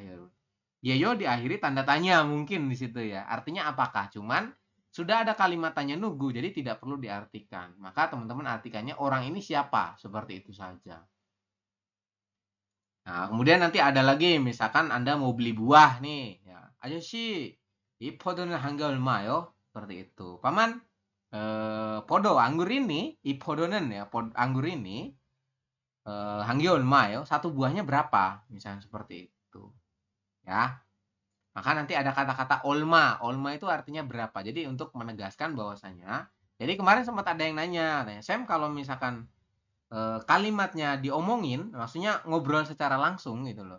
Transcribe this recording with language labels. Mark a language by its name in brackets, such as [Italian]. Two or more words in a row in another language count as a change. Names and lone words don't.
[Indonesian] Yeyo diakhiri tanda tanya mungkin di situ ya. Artinya apakah? Cuman sudah ada kalimat tanya nugu, jadi tidak perlu diartikan. Maka teman-teman artikannya orang ini siapa, seperti itu saja. Nah, kemudian nanti ada lagi, misalkan Anda mau beli buah nih, ya. [Korean] Ayo sih, 이 포도는 한 개 얼마요? [Indonesian] Seperti itu. Paman, podo anggur ini, [Korean] 이 포도는 [Indonesian] ya, anggur ini [Korean] 한 개 얼마요? [Indonesian] Satu buahnya berapa? Misalnya seperti itu. Ya. Maka nanti ada kata-kata olma. Olma itu artinya berapa. Jadi untuk menegaskan bahwasanya, jadi kemarin sempat ada yang nanya, Sam kalau misalkan kalimatnya diomongin, maksudnya ngobrol secara langsung gitu loh.